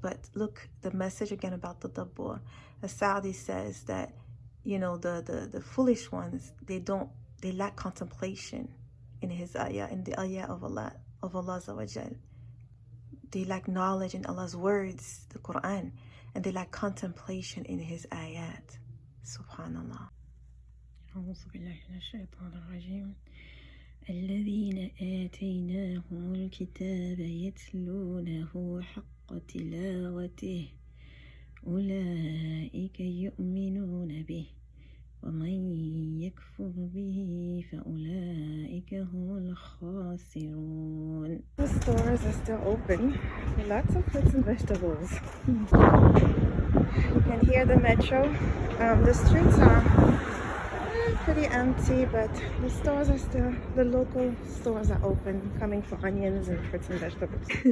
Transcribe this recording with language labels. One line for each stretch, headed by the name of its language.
English: But look, the message again about tadabbur. As Saudi says that, the foolish ones, they lack contemplation in his ayah, in the ayah of Allah Azza, Wajal. They lack knowledge in Allah's words, the Qur'an, and they lack contemplation in his ayat. Subhanallah.
Arabic: أعوذ بالله من الشيطان الرجيم الذين آتيناهم الكتاب يتلونه حق تلاوته أولئك يؤمنون به ومن يكفر به فأولئك هم الخاسرون.
English: The stores are still open. Lots of fruits and vegetables. You can hear the metro. The streets are pretty empty, but the local stores are open, coming for onions and fruits and vegetables.